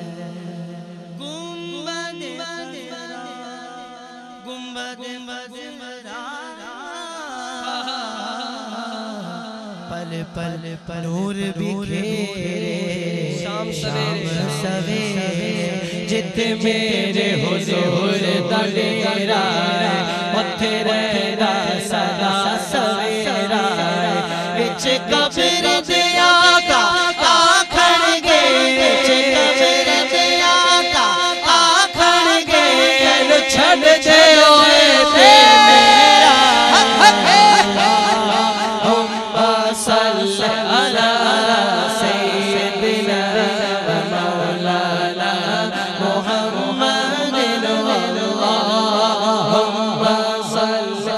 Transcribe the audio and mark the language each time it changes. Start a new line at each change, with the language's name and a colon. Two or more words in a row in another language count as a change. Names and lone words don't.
Punjabi: گنبد گنبد پل پل نور بکھیرے شام سویرے، جتھ میرے حضور دا ڈیرا ہے، اوتھے رہندا سدا سویرا ہے. وچ قبر دے آقا آکھنگے، وچ قبر دے آقا آکھنگے، لو چھڈ دے اوئے تے میرا.
Arabic: اللهم صل على سيدنا ومولانا محمد. اللهم صل